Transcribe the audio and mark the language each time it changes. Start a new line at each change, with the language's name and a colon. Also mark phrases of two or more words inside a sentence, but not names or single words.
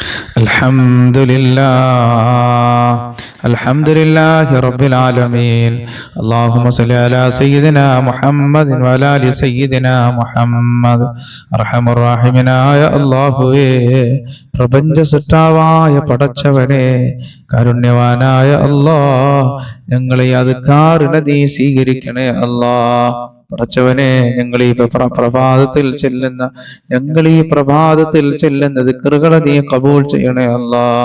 Arabic: الحمد لله رب العالمين. اللهم صل على سيدنا محمد وعلى آل سيدنا محمد.
Malayalam: അർഹമർ റഹീമനായ അല്ലാഹുവേ, പ്രപഞ്ച സൃഷ്ടാവായ പടച്ചവനെ, കാരുണ്യവാനായ അല്ലാഹ്, ഞങ്ങളെ അദ്കാറിനെ നീ സ്വീകരിക്കണേ അല്ലാഹ്. പടച്ചവനെ, ഞങ്ങൾ ഈ പ്രഭാതത്തിൽ ചെല്ലുന്ന ദിക്റുകളെ നീ ഖബൂൽ ചെയ്യണേ അല്ലാഹ്.